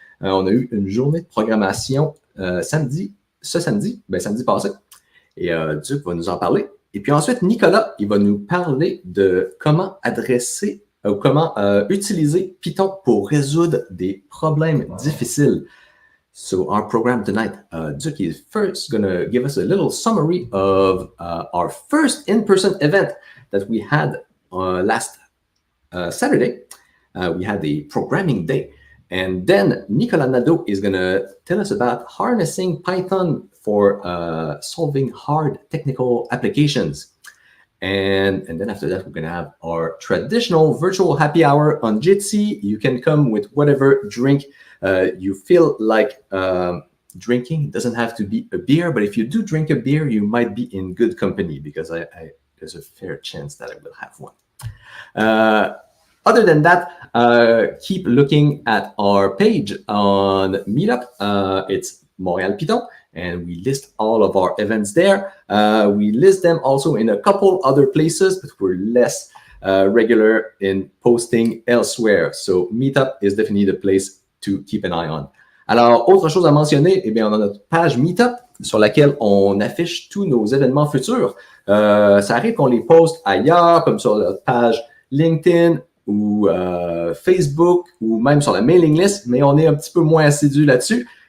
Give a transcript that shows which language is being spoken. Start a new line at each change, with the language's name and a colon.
French: On a eu une journée de programmation samedi passé. Et Duc va nous en parler. Et puis ensuite, Nicolas, il va nous parler de comment adresser ou comment utiliser Python pour résoudre des problèmes difficiles.
English: So our program tonight, Duc is first going to give us a little summary of our first in-person event that we had last Saturday. We had a programming day. And then Nicholas Nadeau is going to tell us about harnessing Python for solving hard technical applications. And then after that, we're going to have our traditional virtual happy hour on Jitsi. You can come with whatever drink you feel like drinking. It doesn't have to be a beer, but if you do drink a beer, you might be in good company because there's a fair chance that I will have one. Other than that, keep looking at our page on Meetup. It's Montréal-Python, and we list all of our events there. We list them also in a couple other places, but we're less regular in posting elsewhere. So Meetup is definitely the place to keep an eye on.
French: Alors, autre chose à mentionner, eh bien, on a notre page Meetup sur laquelle on affiche tous nos événements futurs. Ça arrive qu'on les poste ailleurs, comme sur notre page LinkedIn ou Facebook ou même sur la mailing list, mais on est un petit peu moins assidu là-dessus.